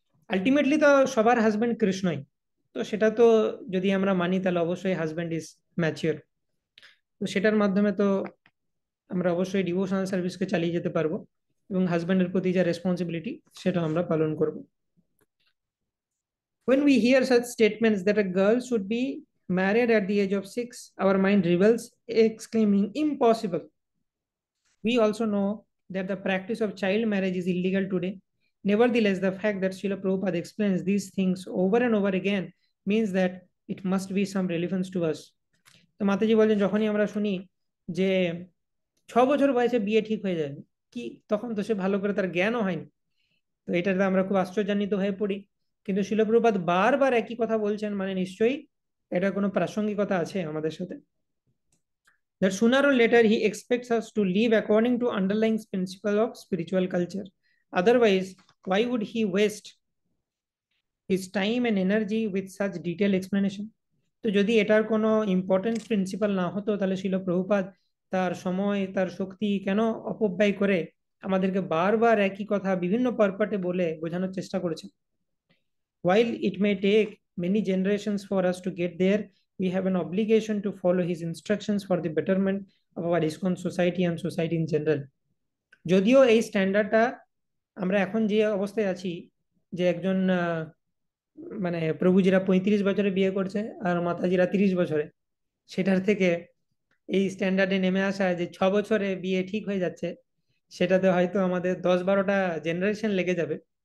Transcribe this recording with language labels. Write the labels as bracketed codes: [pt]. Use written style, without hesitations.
[bn] Ultimately তো সবার husband কৃষ্ণই। তো সেটা তো যদি আমরা মানি তাহলে অবশ্যই [en] Husband is mature. [bn] তো সেটার মাধ্যমে তো আমরা অবশ্যই ডিভোশনাল সার্ভিসকে চালিয়ে যেতে পারবো, এবং হাজব্যান্ডের প্রতি যা রেসপন্সিবিলিটি সেটা আমরা পালন করব। [en] When we hear such statements that a girl should be married at the age of 6, our mind rebels, exclaiming, impossible. We also know that the practice of child marriage is illegal today. Nevertheless, the fact that Srila Prabhupada explains these things over and over again means that it must be some relevance to us. [bn] তো মাতাজি বলছেন যখনই আমরা শুনি যে 6 বছর বয়সে বিয়ে ঠিক হয়ে যাবে, কি তখন তো সে ভালো করে তার জ্ঞানও হয়নি। তো এটাতে আমরা খুব আশ্চর্যান্বিত হয়ে পড়ি। কিন্তু শিল প্রভুপাদ বারবার একই কথা বলছেন, মানে নিশ্চয়ই এটা কোনো প্রাসঙ্গিকতা আছে আমাদের সাথে। [en] That sooner or later he expects us to live according to underlying principle of spiritual culture. Otherwise, why would he waste his time and energy with such detailed explanation? [bn] তো যদি এটার কোনো ইম্পর্টেন্ট প্রিন্সিপাল না হতো তাহলে শিল প্রভুপাদ তার সময় তার শক্তি কেন অপব্যয় করে আমাদেরকে বারবার একই কথা বিভিন্ন পারপাটে বলে বোঝানোর চেষ্টা করেছেন। [en] While it may take many generations for us to get there, we have an obligation to follow his instructions for the betterment of our ISKCON society and society in general. [bn] যদিও এই স্ট্যান্ডার্ডটা আমরা এখন যে অবস্থায় আছি, যে একজন মানে প্রভুজিরা 35 বছরে বিয়ে করছে আর মাতাজিরা 30 বছরে, সেটার থেকে এই স্ট্যান্ডার্ডে নেমে আসা যে 6 বছরে বিয়ে ঠিক হয়ে যাচ্ছে, সেটাতে হয়তো আমাদের 10-12টা জেনারেশন লেগে যাবে।